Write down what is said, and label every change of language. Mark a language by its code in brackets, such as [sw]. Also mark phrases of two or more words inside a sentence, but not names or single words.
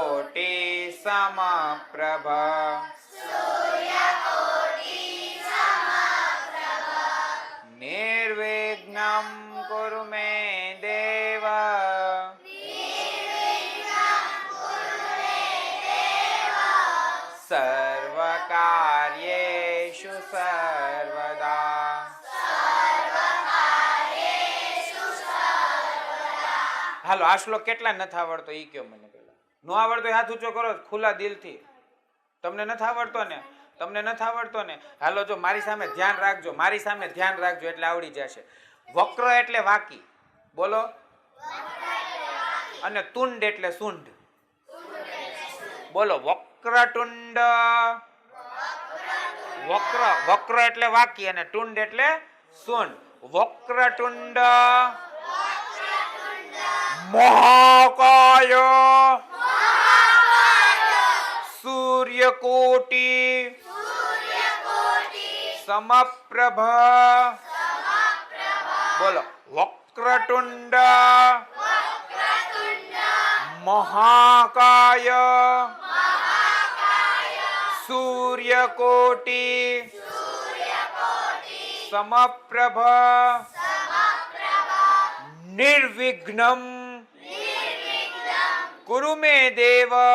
[sa] સૂર્યકોટિ સમપ્રભ कुरु मे देव सर्वकार्येषु सर्वदा [gu] હાલો આ શ્લોક કેટલા નથી આવડતો ઈ કયો મને પેલા નો આવડતો હાથ ઊંચો કરો ખુલ્લા દિલથી તમને નથી આવડતો ને તમને નથી આવડતો ને હાલો જો મારી સામે ધ્યાન રાખજો મારી સામે ધ્યાન રાખજો એટલે આવડી જશે વક્ર એટલે વાકી બોલો અને તુંડ એટલે સુંઢ બોલો વક્રતુંડ વક્ર એટલે વાકી અને તુંડ એટલે સુંઢ [sa] વક્રતુંડ મહાકાય सूर्यकोटि समप्रभ बोलो वक्रतुंड महाकाय सूर्यकोटि समप्रभ निर्विघ्नं कुरु मे देव